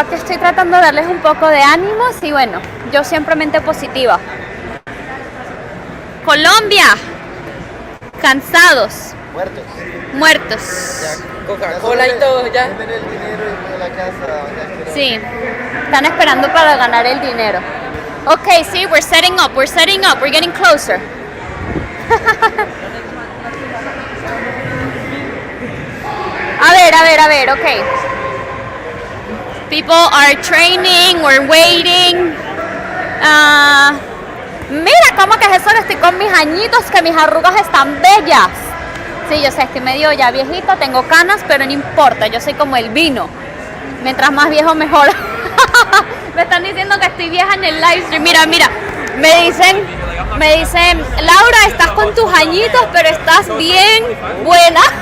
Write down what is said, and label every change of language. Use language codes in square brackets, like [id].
[es] Aquí estoy tratando de darles un poco de ánimos y bueno, yo siempre mente positiva. Colombia. Cansados. Muertos. Coca-Cola y todo, ya. Sí. Están esperando para ganar el dinero. [en] Okay, see, we're setting up. We're getting closer. [es] A ver, [en] okay. People are training, we're waiting. [es] Mira cómo que es eso que estoy con mis añitos, que mis arrugas están bellas. Sí, yo sé, estoy medio ya viejita, tengo canas, pero no importa, yo soy como el vino. Mientras más viejo, mejor. Me están diciendo que estoy vieja en el live stream. Mira, me dicen, Laura, estás con tus añitos, pero estás bien buena.